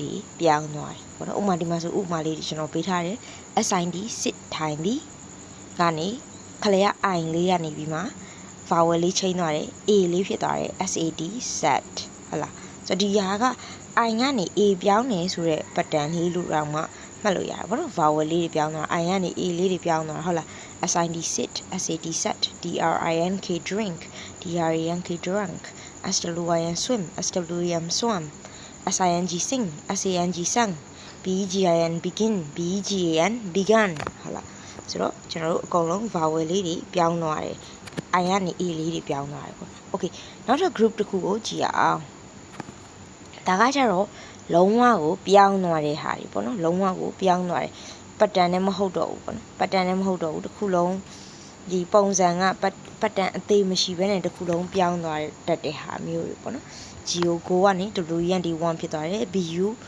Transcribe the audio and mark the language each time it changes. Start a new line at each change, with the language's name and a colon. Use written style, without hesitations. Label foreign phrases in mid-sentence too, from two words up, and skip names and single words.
Burmese: တွေပြောင်းသွားတယ်ပေါ့နော်ဥပမာဒီမှာဆိုဥပမာလေးကျွန်တော်ပေးထားတယ်
English: sind sit
Burmese: ထိုင်သည်ကနေခလရ i လေးကနေပြီးမှ vowel လေးချိန်သွားတယ် a လေးဖြစ်သွားတယ်
English: sat sat
Burmese: ဟုတ်လားဆိုတော့ဒီဟာ က i ကနေ a ပြောင်းနေဆိုတဲ့ pattern လေးလို့တော့မှမှတ်လို့ရတယ်ဘာလို့ vowel လေးတွေပြောင်းသွား i ကနေ a လေးတွေပြောင်းသွားဟုတ်လား sind
English: sit sat sat drink drink drank drunk swim swam swam sing sing sang begin begin began
Burmese: ဟုတ်လားဆိုတော့ကျွန်တော်တို့အကုန် လုံး vowel လေးတွေပြောင်းသွားတယ် i ကနေ a လေးတွေပြောင်းသွားတယ်ပေါ့ okay နောက်ထပ် group တစ်ခုကိုကြည့်ရအောင်ဒါကကြတော့လုံးဝကိုပြောင်းသွားတဲ့ဟာတွေပေါ့နော်လုံးဝကိုပြောင်းသွားတယ် pattern နဲ့မဟုတ်တော့ဘူးပေါ့နော် pattern နဲ့မဟုတ်တော့ဘူးတစ်ခုလုံးဒီပုံစံက pattern အသေးမရှိဘဲနဲ့တစ်ခုလုံးပြောင်းသွားတတ်တဲ့ဟာမျိုးတွေပေါ့နော် go ကနေ went 1ဖြစ်သွားတယ် bu